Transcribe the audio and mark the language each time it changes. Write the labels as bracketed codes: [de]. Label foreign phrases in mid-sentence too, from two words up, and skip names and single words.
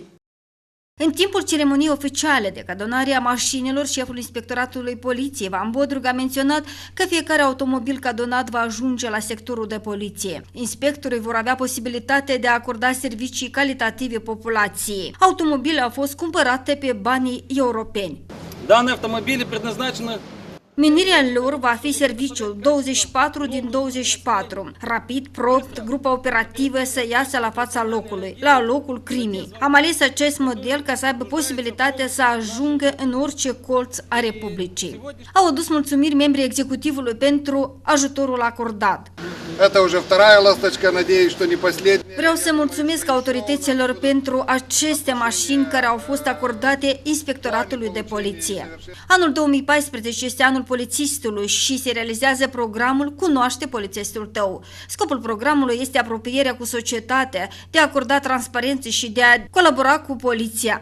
[ro] În timpul ceremoniei oficiale de cadonare a mașinilor, șeful Inspectoratului Poliției, Ivan Bodrug, a menționat că fiecare automobil cadonat va ajunge la sectorul de poliție. Inspectorii vor avea posibilitatea de a acorda servicii calitative populației. Automobilele au fost cumpărate pe banii europeni. [ru] Данные автомобили предназначены. [ro] Menirea lor va fi serviciul 24 din 24. Rapid, prompt, grupa operativă să iasă la fața locului, la locul crimei. Am ales acest model ca să aibă posibilitatea să ajungă în orice colț a Republicii. Au adus mulțumiri membrii executivului pentru ajutorul acordat. [ru] Это уже вторая ласточка, надеюсь, что не последняя. [ro] Vreau să mulțumesc autorităților pentru aceste mașini care au fost acordate Inspectoratului de Poliție. Anul 2014 este anul polițistului și se realizează programul Cunoaște polițistul tău. Scopul programului este apropierea cu societatea, de a acorda transparență și de a colabora cu poliția.